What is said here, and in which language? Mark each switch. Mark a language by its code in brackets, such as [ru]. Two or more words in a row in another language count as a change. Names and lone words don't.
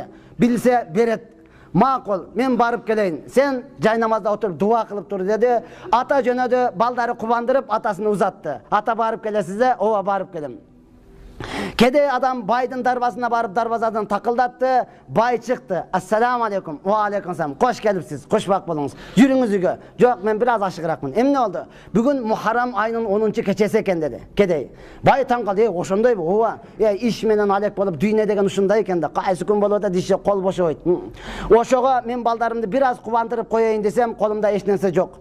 [ky] Билсе берет. Макул, мен барып келейин. Сен жай намазда отуруп дуа кылып тур деди. Ата жөнөдү, балдары кубандырып, атасыны узатты. Ата барып келесизде, ооба барып келем. Кедей адам байдын дарбасына барып дарбазадан такылдатты, бай чыкты. [ar] السلام عليكم. وعليكم السلام. [ky] Кош келипсиз. Кошбак болуңуз. Жүрүңүз үйгө. Жок, мен бир аз ашыгыракмын. Эмне болду? Бүгүн Muharram айынын 10 кечеси экен деди. Кедей. Бай таң калды, ошондойбу? Ооба. Иш менен алек болуп, дүйнө деген ушундай экен да. Кайсы күн болот да диши кол бошобойт. Ошого мен балдарымды бир аз кубандырып коеюн десем, колумда эч нерсе жок.